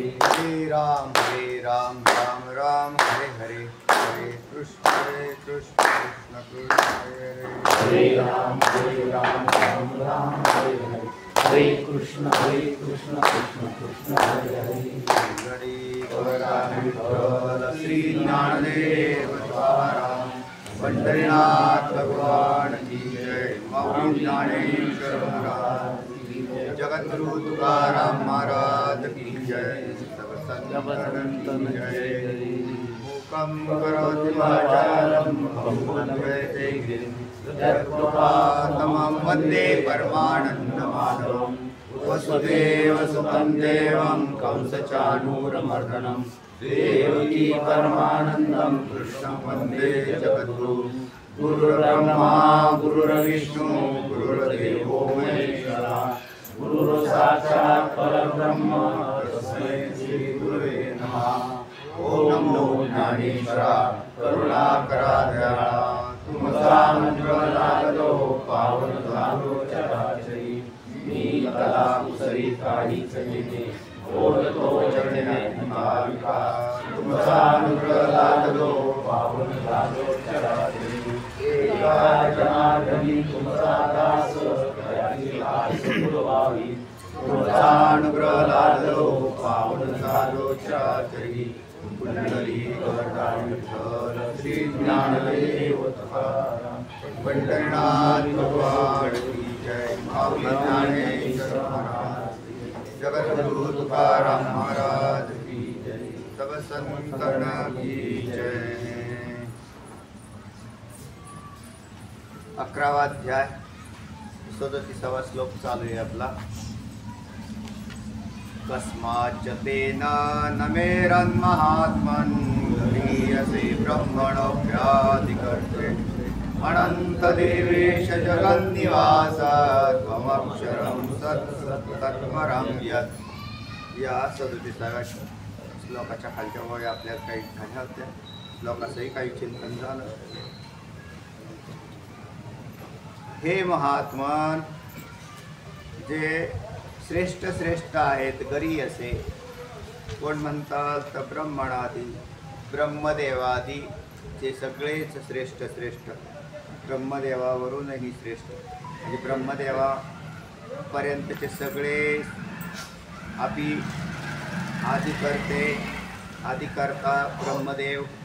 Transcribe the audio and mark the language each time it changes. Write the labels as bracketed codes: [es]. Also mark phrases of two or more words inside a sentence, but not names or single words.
[sa] हरे राम राम राम हरे हरे हरे कृष्ण कृष्ण कृष्ण हरे हरे हरे राम राम हरे हरे हरे कृष्ण कृष्ण कृष्ण हरे हरे [hi] श्री ज्ञानदेव तुकाराम पंढरीनाथ भगवान की जय। मौली ज्ञानेश्वर महाराज की जय। जगद्गुरु तुकाराम महाराज की जय। सब संतन की जय। [sa] मूकं करोति वाचालं पङ्गुं गिरिं यत्कृपातमं वन्दे परमानन्दमाधवं वसुदेवसुतं देवं कंसचाणूरमर्दनं देवकी परमानन्दं कृष्णं वन्दे जगद्गुरुं। गुरुर्ब्रह्मा गुरुर्विष्णु गुरुर्देवो महेश्वरः गुरुर्साक्षात् परब्रह्म तस्मै श्रीगुरवे नमः। [mr] ओम नमो ज्ञानेश्वराय करुणाकरा दयाळा तुमचा मंत्र लागलो पावन झालो चराचरी मी कला कुसरी काही चलिते बोलतो चरणे भाविका तुमचा मंत्र लागलो पावन झालो चराचरी एका जनार्दनी तुमचा दास दयाची आस पुरवावी तुमचा अनुग्रह लागलो पावन झालो चराचरी कुंडली वरदान विठ्ठल श्री ज्ञानदेव तुकाराम पंढरीनाथ [hi] भगवान की जय। मौली ज्ञानेश्वर महाराज की जय। जगद्गुरु तुकाराम महाराज की जय। सब संतन की जय। [mr] 11वा अध्याय 37वा श्लोक चालू आहे आपला। [sa] कस्माच्च तेन न मेरन्महात्मन् गरीयसे ब्रह्मणोऽप्याधिकर्त्रे अनन्तदेवेश जगन्निवास त्वमक्षरं सत्तत्परं यत्। [mr] या 37व्या श्लोकाच्या खालच्या वळी आपल्याला काही झाल्या होत्या। श्लोकाचंही काही चिंतन झालं। हे महात्मन जे श्रेष्ठ श्रेष्ठ आहेत गरीयसे कोण म्हणतात तर ब्रह्मणादी ब्रह्मदेवादी जे सगळेच श्रेष्ठ श्रेष्ठ ब्रह्मदेवावरूनही श्रेष्ठ म्हणजे ब्रह्मदेवापर्यंतचे सगळे आपी आदिकर्ते आदिकर्ता ब्रह्मदेव